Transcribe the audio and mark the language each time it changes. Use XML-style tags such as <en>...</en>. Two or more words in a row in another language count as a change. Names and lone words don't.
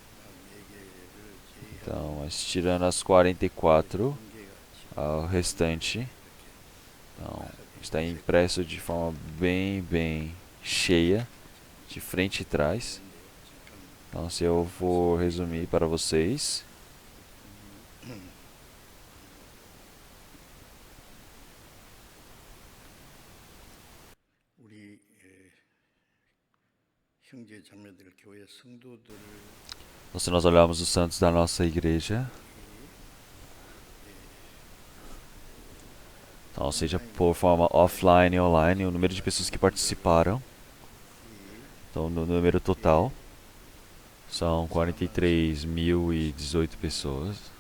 <pt>Então, mas tirando as 44, o restante então, está impresso de forma bem cheia, de frente e trás. Então, se eu for resumir para vocês,</pt> <ko>우리 형제 자매들 교회 성도들을</ko> <pt>então, se nós olharmos os santos da nossa igreja, então, seja por forma offline e online, o número de pessoas que participaram, então no número total, são 43.018 pessoas.</pt>